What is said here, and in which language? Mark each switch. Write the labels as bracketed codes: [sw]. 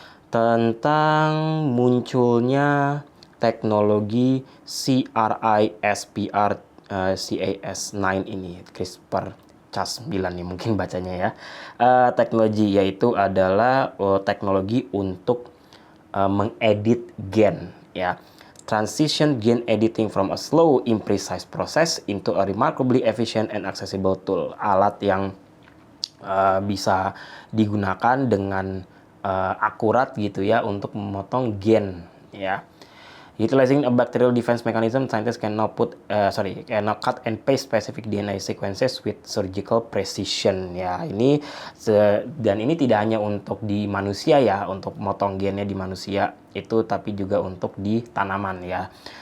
[id] Tentang munculnya teknologi CRISPR Cas9 ini, CRISPR-Cas9 nih mungkin bacanya ya. Teknologi yaitu adalah teknologi untuk mengedit gen ya. [en] Transition gene editing from a slow, imprecise process into a remarkably efficient and accessible tool. [id] Alat yang bisa digunakan dengan akurat gitu ya untuk memotong gen ya. [en] Utilizing a bacterial defense mechanism, scientists can now cut and paste specific DNA sequences with surgical precision. [id] Ya, ini dan ini tidak hanya untuk di manusia ya, untuk motong gennya di manusia itu, tapi juga untuk di tanaman ya.